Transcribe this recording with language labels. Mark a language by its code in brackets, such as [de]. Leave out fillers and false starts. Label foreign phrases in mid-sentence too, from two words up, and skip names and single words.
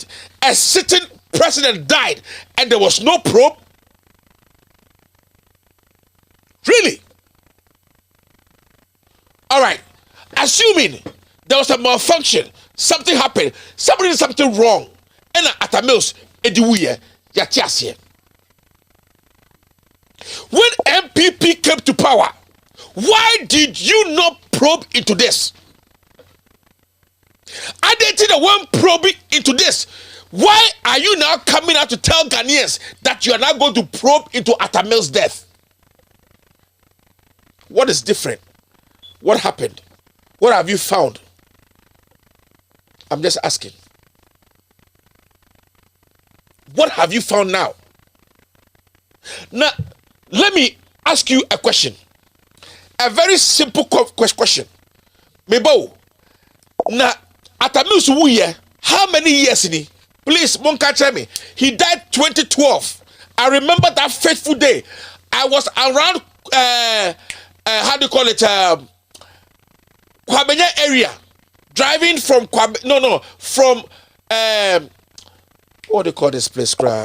[en] A sitting president died and there was no probe? Really? All right. Assuming there was a malfunction, something happened, somebody did something wrong, and Atamils [ak] ediwuye yatiasie. [en] When MPP came to power, why did you not probe into this? I didn't want probing into this. Why are you now coming out to tell Ghanaians that you are not going to probe into Atamils' death? What is different? What happened? What have you found? I'm just asking. What have you found now? Now, let me ask you a question. A very simple question. [ak] Mebo, na Atamils wuye, [en] how many years in he? Please, Monka, tell me. He died 2012. I remember that fateful day. I was around, how do you call it? Kwabenya area. Driving from from, what do you call this place?